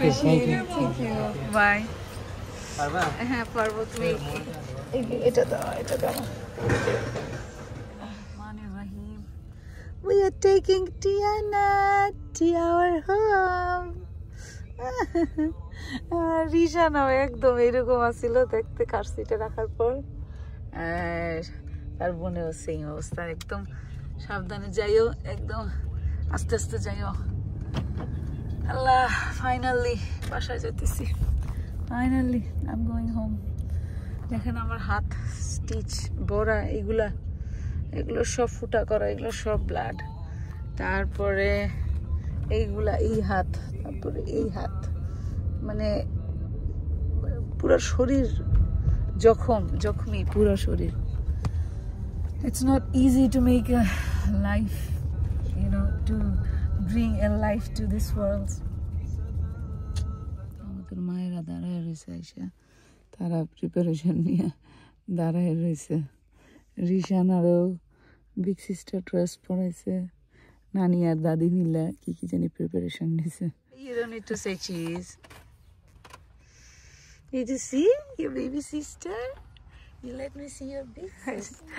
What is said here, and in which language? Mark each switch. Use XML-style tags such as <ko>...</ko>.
<en>appreciate it. You're Thank you. welcome. Bye.</en> <bn>পারবা? হ্যাঁ পারবো, তুমি এটা দাও, এটা দাও। Rahim.</bn> <en>We are taking Tiana to our home.</en> <bn>রিশানাও একদম এরকম আসছিল দেখতে কার সিটে রাখার পর। আর তার বোনেও সেই অবস্থা, একদম সাবধানে যাইও, একদম আস্তে আস্তে যাইও। আল্লাহ, ফাইনালি বাসায় যেতেছি।</bn> <en>Finally I am going home.</en> <bn>দেখেন আমার হাত স্টিচ ভরা, এগুলো সব ফুটা করা, এগুলো সব ব্লাড। তারপরে এইগুলা, এই হাত, তারপরে এই হাত, মানে পুরো শরীর জখমি পুরো শরীর।</bn> <en>It's not easy to make a life, to bring a life to this world.</en> <bn>আমাদের মায়েরা দাঁড়ায় রয়েছে, আইসা তারা প্রিপারেশন নিয়ে দাঁড়ায় রয়েছে। রিশানারও বিগ সিস্টার ড্রেস পরাইছে, নানি আর দাদি মিলা কি জানি প্রিপারেশন নিছে।</bn> <en>You don't need to say cheese. Did you see your baby sister? You let me see your big sister.</en>